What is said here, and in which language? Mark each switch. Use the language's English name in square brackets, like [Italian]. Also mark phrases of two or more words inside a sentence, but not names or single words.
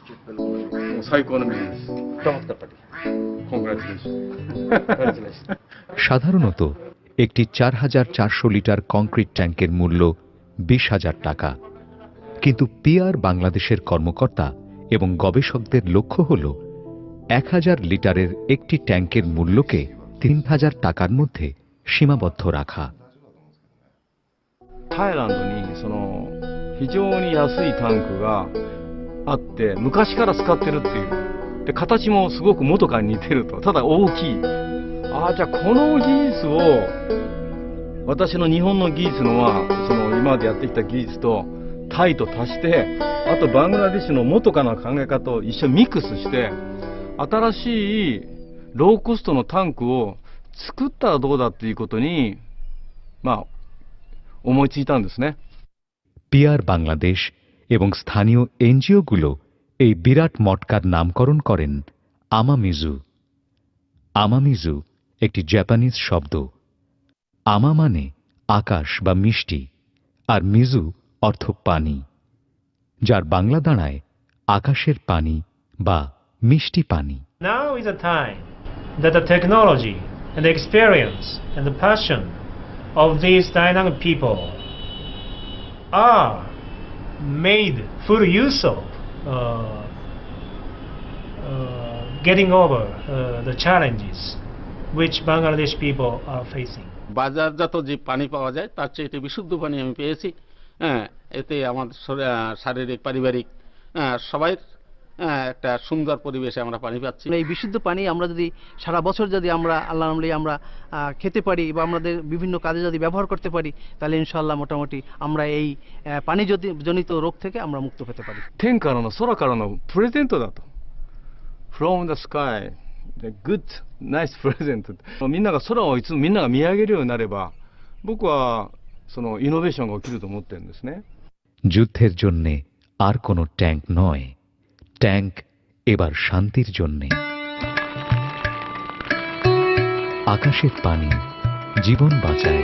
[Bangla] সাধারণত একটি 4400 লিটার কংক্রিট ট্যাঙ্কের মূল্য 20,000 টাকা, কিন্তু পিআর বাংলাদেশের কর্মকর্তা এবং গবেষকদের লক্ষ্য হল 1000 লিটারের একটি ট্যাঙ্কের মূল্যকে 3000 টাকার মধ্যে সীমাবদ্ধ রাখা। [Japanese] タイランドに非常に安いタンクがあって昔から使ってるっていうで形もすごく元から似てるとただ大きいじゃあこの技術を私の日本の技術の今までやってきた技術とタイと足してあとバングラデシュの元からの考え方を一緒にミックスして新しいローコストのタンクを作ったらどうだっていうことに思いついたんですね。 [Bangla] পিআর বাংলাদেশ এবং স্থানীয় এনজিওগুলো এই বিরাট মটকার নামকরণ করেন আমামিজু। আমামিজু একটি জাপানিজ শব্দ। আমা মানে আকাশ বা মিষ্টি, আর মিজু অর্থ পানি, যার বাংলা দাঁড়ায় আকাশের পানি বা মিষ্টি পানি। [English] Now is a time that the technology and the experience and the passion of these dynamic people are made full use of getting over the challenges which Bangladesh people are facing. [Bangla] বাজারজাত যে পানি পাওয়া যায় তার চেয়ে এটি বিশুদ্ধ পানি আমি পেয়েছি। এতে আমার শারীরিক পারিবারিক সবাই একটা সুন্দর পরিবেশে আমরা পানি পাচ্ছি। এই বিশুদ্ধ পানি আমরা যদি সারা বছর যদি আমরা আল্লাহ নামে আমরা খেতে পারি বা আমাদের বিভিন্ন কাজে যদি ব্যবহার করতে পারি তাহলে ইনশাআল্লাহ মোটামুটি আমরা এই পানি জনিত রোগ থেকে আমরা মুক্ত পেতে পারি। [Japanese] 天からの空からのプレゼントだと [English] From the sky the good nice present [Japanese] みんなが空をいつもみんなが見上げるようになれば僕はそのイノベーションが起きると思ってるんですね。 [Bangla] যুদ্ধের জন্য আর কোনো ট্যাঙ্ক নয়, ট্যাঙ্ক এবার শান্তির জন্যে। আকাশের পানি জীবন বাঁচায়।